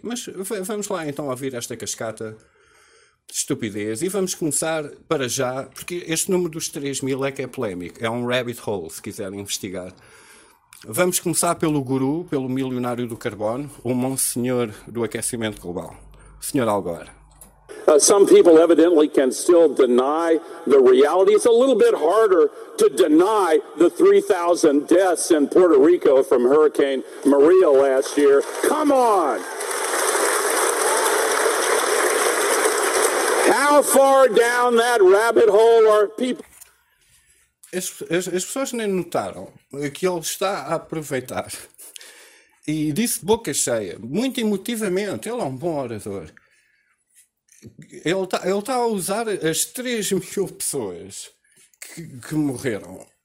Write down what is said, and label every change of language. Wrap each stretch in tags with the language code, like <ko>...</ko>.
<pt>Mas vamos lá então ouvir esta cascata de estupidez. E vamos começar para já, porque este número dos 3 mil é que é polémico. É um rabbit hole, se quiserem investigar. Vamos começar pelo guru, pelo milionário do carbono, o monsenhor do aquecimento global, senhor Al Gore.</pt> <en>Some people evidently can still deny the reality. It's a little bit harder to deny the 3,000 deaths in Puerto Rico from Hurricane Maria last year. Come on! How far down that rabbit hole are people?</en> <pt>As pessoas nem notaram que ele está a aproveitar. E disse de boca cheia, muito emotivamente, ele é um bom orador. Ele tá a usar as 3 mil pessoas que morreram.</pt>